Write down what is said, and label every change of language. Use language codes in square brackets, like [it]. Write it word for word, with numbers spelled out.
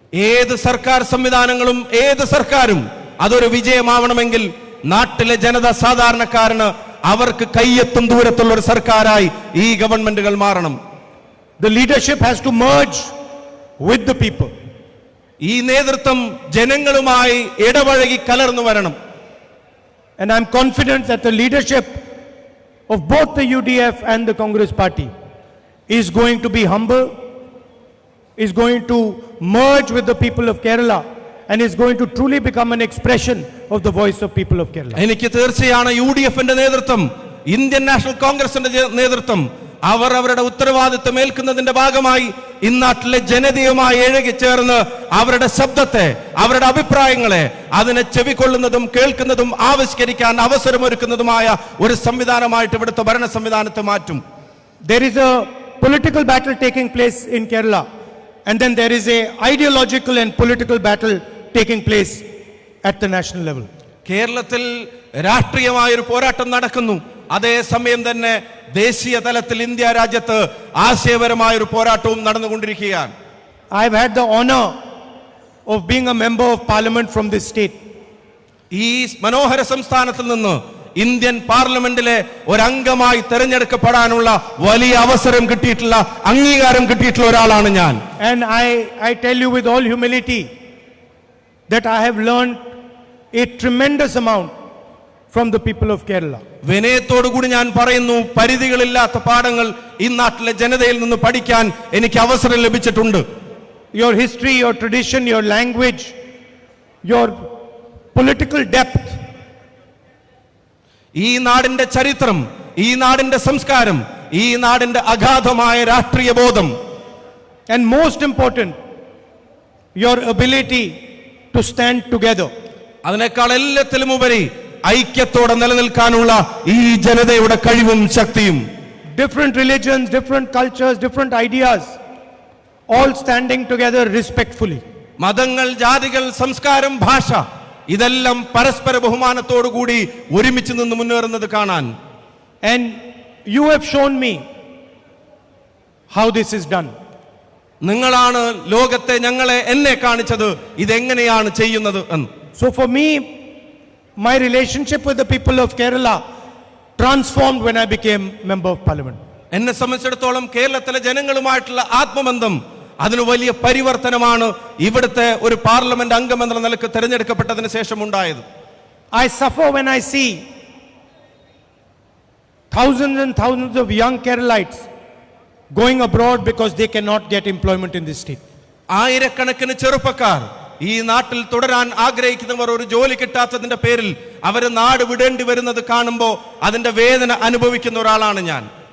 [ml] ഏത് സർക്കാർ സംവിധാനങ്ങളും ഏത് സർക്കാരും അതൊരു വിജയമാവണമെങ്കിൽ നാട്ടിലെ ജനത സാധാരണക്കാരന് അവർക്ക് കയ്യെത്തും ദൂരത്തുള്ള ഒരു സർക്കാരായി ഈ ഗവൺമെന്റുകൾ മാറണം. [en] The leadership has to merge with the people. [ml] ഈ നേതൃത്വം ജനങ്ങളുമായി ഇടപഴകി കലർന്നു വരണം. [en] And I am confident that the leadership of both the U D F and the Congress party is going to be humble, is going to merge with the people of Kerala, and is going to truly become an expression of the voice of people of Kerala. [ml] എനിക്ക് തീർച്ചയാണ് U D എഫിന്റെ നേതൃത്വം, Indian national കോൺഗ്രസിന്റെ J- നേതൃത്വം അവർ അവരുടെ ഉത്തരവാദിത്വം ഏൽക്കുന്നതിന്റെ ഭാഗമായി ഇന്നാട്ടിലെ ജനതയുമായി ഇഴകി ചേർന്ന് അവരുടെ ശബ്ദത്തെ, അവരുടെ അഭിപ്രായങ്ങളെ അതിനെ ചെവിക്കൊള്ളുന്നതും കേൾക്കുന്നതും ആവിഷ്കരിക്കാൻ അവസരമൊരുക്കുന്നതുമായ ഒരു സംവിധാനമായിട്ട് ഇവിടുത്തെ ഭരണ സംവിധാനത്തെ മാറ്റും. [en] There is a political battle taking place in Kerala, and then there is a ideological and political battle taking place at the national level. [ml] കേരളത്തിൽ രാഷ്ട്രീയമായൊരു പോരാട്ടം നടക്കുന്നു. അതേസമയം തന്നെ ദേശീയ തലത്തിൽ ഇന്ത്യ രാജ്യത്ത് ആശയപരമായൊരു പോരാട്ടവും നടന്നുകൊണ്ടിരിക്കുകയാണ്. [en] I have had the honor of being a member of parliament from this state, [ml] ഈ മനോഹര സംസ്ഥാനത്തിൽ നിന്ന് ഇന്ത്യൻ പാർലമെന്റിലെ ഒരംഗമായി തെരഞ്ഞെടുക്കപ്പെടാനുള്ള വലിയ അവസരം കിട്ടിയിട്ടുള്ള, അംഗീകാരം കിട്ടിയിട്ടുള്ള ഒരാളാണ് ഞാൻ. [en] and I, I tell you with all humility that I have learned a tremendous amount from the people of Kerala. [ml] വിനയത്തോടുകൂടി ഞാൻ പറയുന്നു, പരിധികളില്ലാത്ത പാഠങ്ങൾ ഈ നാട്ടിലെ ജനതയിൽ നിന്ന് പഠിക്കാൻ എനിക്ക് അവസരം ലഭിച്ചിട്ടുണ്ട്. [en] Your history, your tradition, your language, your political depth [ml] ഈ നാടിന്റെ ചരിത്രം, ഈ നാടിന്റെ സംസ്കാരം, ഈ നാടിന്റെ അഗാധമായ രാഷ്ട്രീയ ബോധം, [en] and most important, your ability to stand together. [ml] അതിനേക്കാൾ എല്ലാത്തിലും ഉപരി ഐക്യത്തോടെ നിലനിൽക്കാനുള്ള ഈ ജനതയുടെ കഴിവും ശക്തിയും. [en] Different religions, different cultures, different ideas, all standing together respectfully. [ml] മതങ്ങൾ, ജാതികൾ, സംസ്കാരം, ഭാഷ ഇതെല്ലാം പരസ്പര ബഹുമാനത്തോടു കൂടി ഒരുമിച്ച് നിന്ന് മുന്നേറുന്നത് കാണാൻ. [en] And you have shown me how this is done. [ml] നിങ്ങളാണ് ലോകത്തെ, ഞങ്ങളെ, എന്നെ കാണിച്ചത് ഇതെങ്ങനെയാണ് ചെയ്യുന്നത് എന്ന്. [en] So for me, my relationship with the people of Kerala transformed when I became member of parliament. [ml] എന്നെ സംബന്ധിച്ചിടത്തോളം കേരളത്തിലെ ജനങ്ങളുമായിട്ടുള്ള ആത്മബന്ധം അതിന് വലിയ പരിവർത്തനമാണ് ഇവിടുത്തെ ഒരു പാർലമെന്റ് അംഗം എന്ന നിലക്ക് തെരഞ്ഞെടുക്കപ്പെട്ടതിന് ശേഷം ഉണ്ടായത്. [en] I suffer when I see thousands and thousands of young Keralites going abroad because they cannot get employment in this state. [ml] ആയിരക്കണക്കിന് ചെറുപ്പക്കാർ ഈ നാട്ടിൽ തുടരാൻ ആഗ്രഹിക്കുന്നവർ ഒരു ജോലി കിട്ടാത്തതിന്റെ പേരിൽ അവർ നാട് വിടേണ്ടി വരുന്നത് കാണുമ്പോൾ അതിന്റെ വേദന അനുഭവിക്കുന്ന ഒരാളാണ് ഞാൻ.